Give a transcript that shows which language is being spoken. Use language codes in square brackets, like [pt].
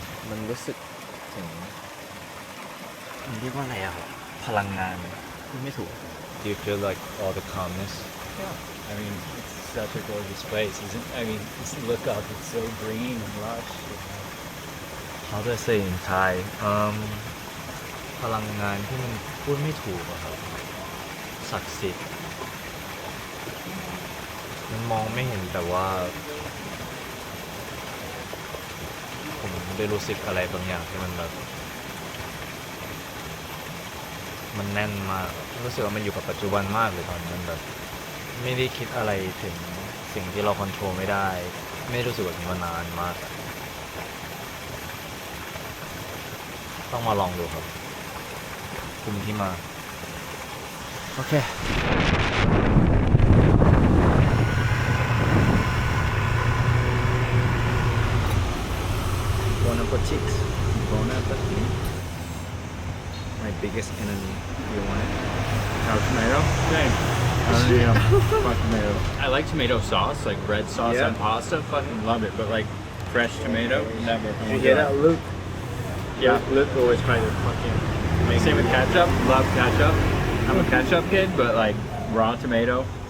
[th] มันรู้สึกถึงมันเรียกว่าอะไรอะครับพลังงานพูดไม่ถูก [en] Do you feel like all the calmness Yeah. I mean, it's such a gorgeous place, isn't it? I mean, just look up, it's so green and lush. How do I say in Thai [th] พลังงานที่มันพูดไม่ถูกอะครับศักดิ์สิทธิ์มันมองไม่เห็นแต่ว่า ผมได้รู้สึกอะไรบางอย่างที่มันแบบมันแน่นมากรู้สึกว่ามันอยู่กับปัจจุบันมากเลยตอนนี้มันแบบ ไม่ได้คิดอะไรถึงสิ่งที่เราควบคุมไม่ได้ไม่รู้สึกแบบนี้มานานมากต้องมาลองดูครับคุมที่มาโอเค [fr] Bon appetit Bon appetit [en] My biggest enemy You want it? No tomato? Same. Fuck tomato I like tomato sauce, like red sauce Yeah. on pasta. Fucking love it, but like fresh tomato, never. You hear that Luke? Yeah. Luke always trying to fucking make Same with ketchup. Love ketchup. I'm a ketchup kid, but like raw tomato.